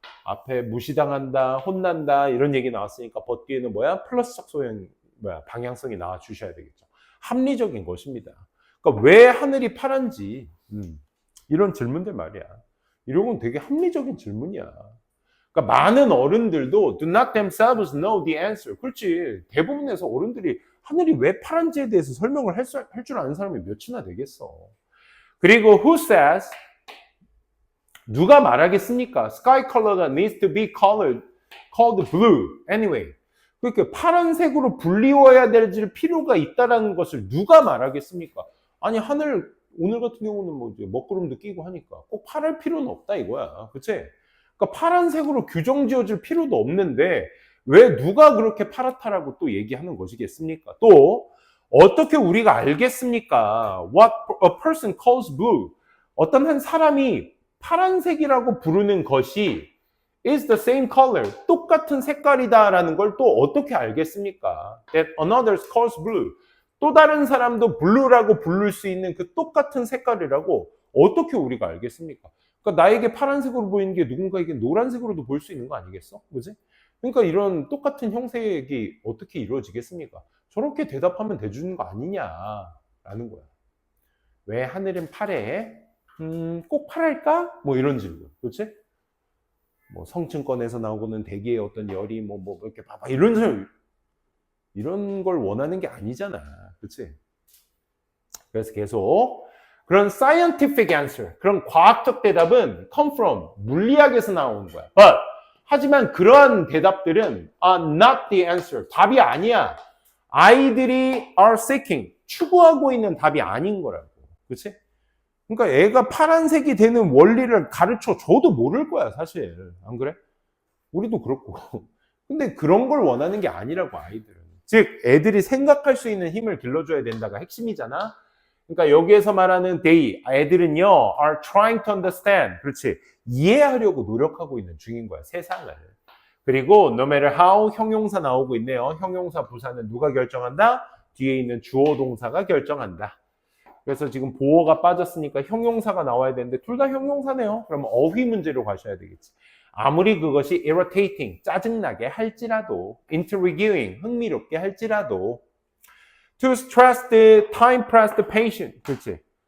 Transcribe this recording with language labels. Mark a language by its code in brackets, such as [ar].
[ko] 앞에 무시당한다, 혼난다 이런 얘기 나왔으니까 뒤에는 뭐야? 플러스적 소형이 방향성이 나와 주셔야 되겠죠. 합리적인 것입니다. 그러니까 왜 하늘이 파란지 이런 질문들 말이야. 이런 건 되게 합리적인 질문이야. 그러니까 많은 어른들도 [en] do not themselves know the answer. [ko] 그렇지. 대부분에서 어른들이 하늘이 왜 파란지에 대해서 설명을 할 줄 아는 사람이 몇이나 되겠어. 그리고 [en] who says [ko] 누가 말하겠습니까? [en] Sky color needs to be called blue anyway. [ko] 그러니까 파란색으로 불리워야 될 필요가 있다라는 것을 누가 말하겠습니까? 아니 하늘 오늘 같은 경우는 뭐 이제 먹구름도 끼고 하니까 꼭 파랄 필요는 없다 이거야. 그치? 그러니까 파란색으로 규정 지어줄 필요도 없는데 왜 누가 그렇게 파랗다라고 또 얘기하는 것이겠습니까? 또 어떻게 우리가 알겠습니까? [en] What a person calls blue. [ko] 어떤 한 사람이 파란색이라고 부르는 것이 [en] is the same color. [ko] 똑같은 색깔이다라는 걸 또 어떻게 알겠습니까? [en] That another calls blue. [ko] 또 다른 사람도 blue라고 부를 수 있는 그 똑같은 색깔이라고 어떻게 우리가 알겠습니까? 그러니까 나에게 파란색으로 보이는 게 누군가에게 노란색으로도 보일 수 있는 거 아니겠어? 그지? 그러니까 이런 똑같은 형색이 어떻게 이루어지겠습니까? 저렇게 대답하면 되주는 거 아니냐라는 거야. 왜 하늘은 파래? 꼭 파랄까? 뭐 이런 질문. 그렇지? 뭐 성층권에서 나오고는 대기의 어떤 열이 뭐 이렇게 봐봐 이런 걸 원하는 게 아니잖아. 그렇지? 그래서 계속 그런 [en] scientific answer, [ko] 그런 과학적 대답은 [en] come from, [ko] 물리학에서 나오는 거야. [en] But, [ko] 하지만 그러한 대답들은 [en] are not the answer. [ko] 답이 아니야. 아이들이 [en] are seeking, [ko] 추구하고 있는 답이 아닌 거라고. 그렇지? 그러니까 애가 파란색이 되는 원리를 가르쳐 줘도 모를 거야, 사실. 안 그래? 우리도 그렇고. 근데 그런 걸 원하는 게 아니라고, 아이들은. 즉, 애들이 생각할 수 있는 힘을 길러줘야 된다가 핵심이잖아. 그러니까 여기에서 말하는 [en] they, [ko] 애들은요, [en] are trying to understand. [ko] 그렇지. 이해하려고 노력하고 있는 중인 거야, 세상을. 그리고 [en] no matter how [ko] 형용사 나오고 있네요. 형용사 부사는 누가 결정한다? 뒤에 있는 주어 동사가 결정한다. 그래서 지금 보어가 빠졌으니까 형용사가 나와야 되는데 둘 다 형용사네요. 그러면 어휘 문제로 가셔야 되겠지. 아무리 그것이 [en] irritating, [ko] 짜증나게 할지라도, [en] intriguing, [ko] 흥미롭게 할지라도 [en] to stress the time-pressed patient, [ko] 그렇지?